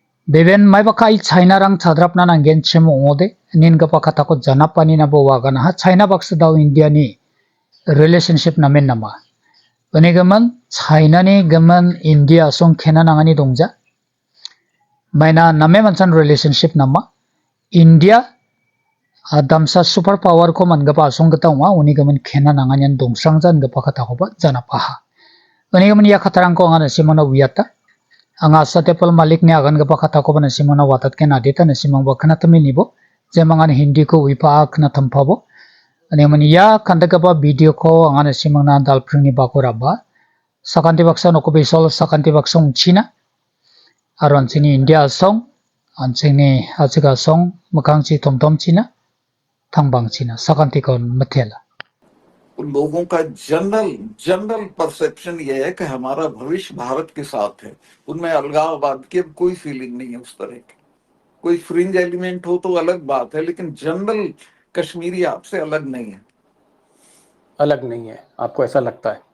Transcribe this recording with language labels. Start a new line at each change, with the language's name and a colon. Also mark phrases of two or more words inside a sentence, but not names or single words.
Garo: Beben mai bakai China rang chadrapna nangen chemo ode nin gapa kata ko janapani na bo wagan ha China baksa daw India ni relationship namen nama. Bani gaman China ni gaman India song khena nangani dongja. Maina name mansan relationship nama. India damsa
English: super power
Garo: ko man gapa song gata wa uni gaman khena nanganian dongsang jan gapa kata ko ba janapaha. Bani gaman ya khatarang ko ngana simona wiyata. Anga satepal malik ni agan gapa kata ko bana simona watat ke nadita na simang bakana taminibo jemangan hindi ko wipak na tampabo ane mani ya kanda gapa video ko anga na simang na dalpring ni bako raba sakanti baksa no ko besol sakanti baksa china aron sini india song ansini achiga song makangchi tomtom china tangbang china sakanti kon mathela
Hindi: लोगों का
English: general general perception
Hindi: ये है कि हमारा भविष्य भारत के साथ है। उनमें अलगाववाद की कोई फीलिंग नहीं है उस तरह की। कोई
English: fringe element
Hindi: हो तो अलग बात है, लेकिन जनरल कश्मीरी आपसे अलग नहीं है। अलग नहीं है, आपको ऐसा लगता है?